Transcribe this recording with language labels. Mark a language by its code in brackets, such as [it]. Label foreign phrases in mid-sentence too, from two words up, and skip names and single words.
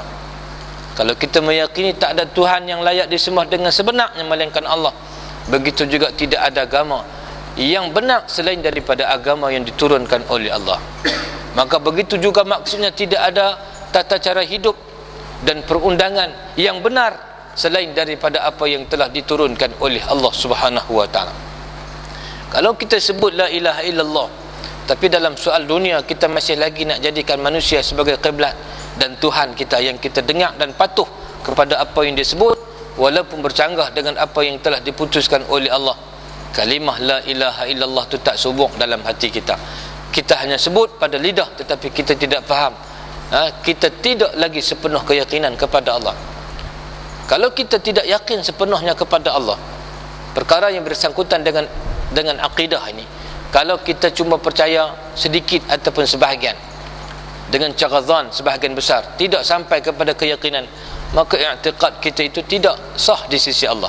[ms] Kalau kita meyakini tak ada Tuhan yang layak disembah dengan sebenarnya melainkan Allah, begitu juga tidak ada agama yang benar selain daripada agama yang diturunkan oleh Allah. Maka begitu juga maksudnya tidak ada tata cara hidup dan perundangan yang benar selain daripada apa yang telah diturunkan oleh Allah [ar] سبحانه وتعالى. [ms] Kalau kita sebut [ar] لا إله إلا الله, [ms] tapi dalam soal dunia kita masih lagi nak jadikan manusia sebagai kiblat dan Tuhan kita yang kita dengar dan patuh kepada apa yang disebut, walaupun bercanggah dengan apa yang telah diputuskan oleh Allah, kalimah [ar] لا إله إلا الله [ms] itu tak subur dalam hati kita. Kita hanya sebut pada lidah tetapi kita tidak faham, kita tidak lagi sepenuh keyakinan kepada Allah. Kalau kita tidak yakin sepenuhnya kepada Allah, perkara yang bersangkutan dengan akidah ini, kalau kita cuma percaya sedikit ataupun sebahagian, dengan cara zan sebahagian besar, tidak sampai kepada keyakinan, maka i'tiqad kita itu tidak sah di sisi Allah.